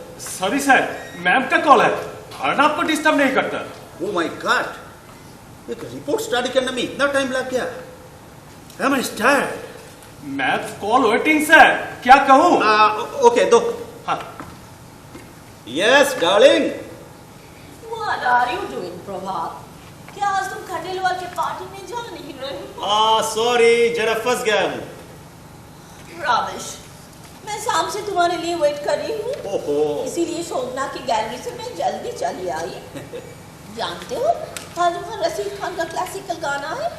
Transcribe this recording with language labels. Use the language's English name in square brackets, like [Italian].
[Hindi] Sorry sir, ma'am का call है, खाना आपको डिस्टर्ब नहीं करता। [English] Oh my God! [Hindi] एक रिपोर्ट स्टडी करने में इतना टाइम लग गया। [English] I'm tired. [Hindi] Ma'am call waiting sir, क्या कहूँ? ओके, दो। हाँ। [English] Yes, darling. What are you doing, Prabhat? [Hindi] क्या आज तुम खंडेलवाल के पार्टी में जा नहीं रहे? सॉरी, जरा फंस गया हूँ। राविश, मैं शाम से तुम्हारे लिए वेट कर रही हूँ। ओहो। इसीलिए शोभना की गैलरी से मैं जल्दी चली आई। जानते हो, आज वहाँ रशीद खान का क्लासिकल गाना है।